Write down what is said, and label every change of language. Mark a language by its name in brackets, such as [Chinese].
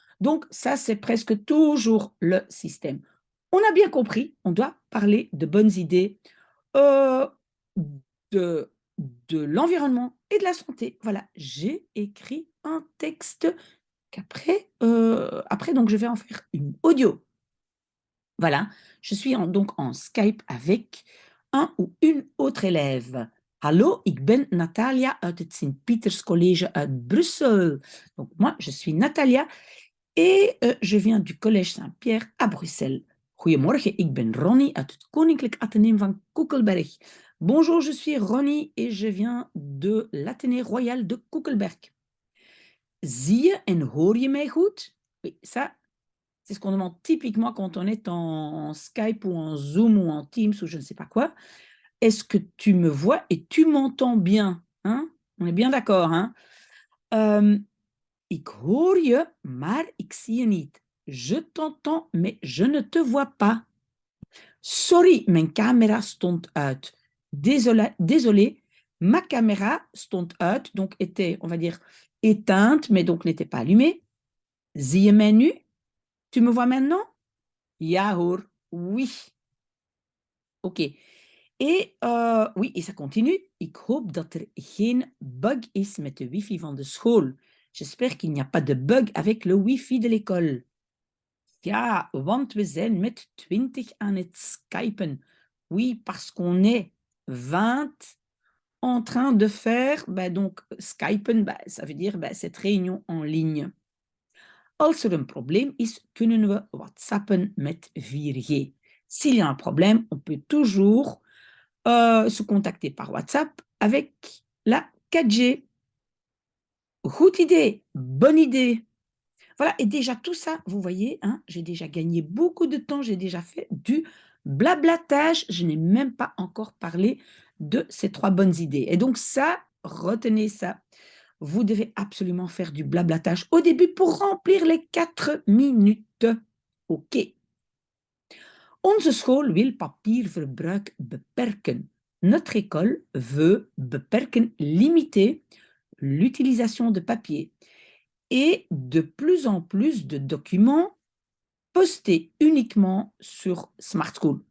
[French] Donc, ça, c'est presque toujours le système. On a bien compris, on doit parler de bonnes idées, euh, de, de l'environnement et de la santé. Voilà, j'ai écrit un texte qu'après, donc je vais en faire une audio. Voilà, je suis donc en Skype avec un ou une autre élève. [Dutch] Hallo, ik ben Natalia uit het Sint-Pieters College uit Brussel. [French] Donc moi, je suis Natalia et je viens du Collège Saint-Pierre à Bruxelles. [Dutch] Goedemorgen, ik ben Ronnie uit het Koninklijk Atheneum van Koekelberg. [French] Bonjour, je suis Ronnie et je viens de l'Athénée royal de Koekelberg. [Dutch] Zie je en hoor je mij goed? [French] Oui, ça, c'est ce qu'on demande typiquement quand on est en Skype ou en Zoom ou en Teams ou je ne sais pas quoi. Est-ce que tu me vois et tu m'entends bien, hein? On est bien d'accord, hein? [Dutch] Ik hoor je, maar ik zie je niet. [French] Je t'entends, mais je ne te vois pas. [Dutch] Sorry, mijn camera stond uit. [French] Désolé, ma caméra [Dutch] stond uit, [French] donc était, on va dire, éteinte, mais donc n'était pas allumée. [Dutch] Zie je mij nu? [French] Tu me vois maintenant? [Dutch] Ja hoor, [French] oui. [Dutch] Ok. [French] Et oui, et ça continue. [Dutch] Ik hoop dat er geen bug is met de wifi van de school. [French] J'espère qu'il n'y a pas de bug avec le wifi de l'école. [Dutch] Ja, want we zijn met 20 aan het skypen. [French] Oui, parce qu'on est 20 en train de faire, donc skypen, ça veut dire cette réunion en ligne. [Dutch] Als er een probleem is, kunnen we WhatsAppen met 4G. [French] S'il y a un problème, on peut toujours se contacter par WhatsApp avec la 4G. [Dutch] Goed idée, [French] bonne idée. Voilà, et déjà tout ça, vous voyez, hein, j'ai déjà gagné beaucoup de temps, j'ai déjà fait du blablatage, je n'ai même pas encore parlé de ces 3 bonnes idées. Et donc ça, retenez ça, vous devez absolument faire du blablatage au début pour remplir les 4 minutes. Ok. [Dutch] Onze school wil papierverbruik beperken. [French] Notre école veut beperken, limiter l'utilisation de papier et de plus en plus de documents postés uniquement sur Smart School.